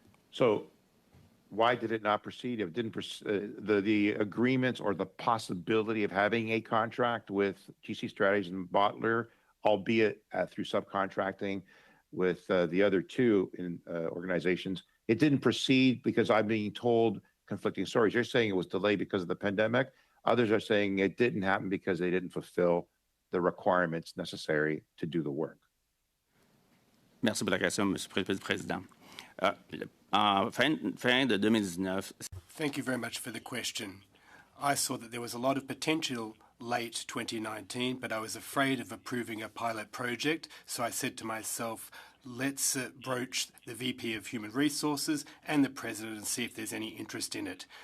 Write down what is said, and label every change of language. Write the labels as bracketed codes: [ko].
[en] So why did it not proceed? It didn't the agreements or the possibility of having a contract with GC Strategies and Botler, albeit through subcontracting with the other two organizations, it didn't proceed because I'm being told conflicting stories. You're saying it was delayed because of the pandemic. Others are saying it didn't happen because they didn't fulfill the requirements necessary to do the work. [fr] Merci pour la question, Monsieur le Président. Fin de 2019. [en] Thank you very much for the question. I saw that there was a lot of potential late 2019, but I was afraid of approving a pilot project, so I said to myself, let's broach the VP of Human Resources and the President and see if there's any interest in it.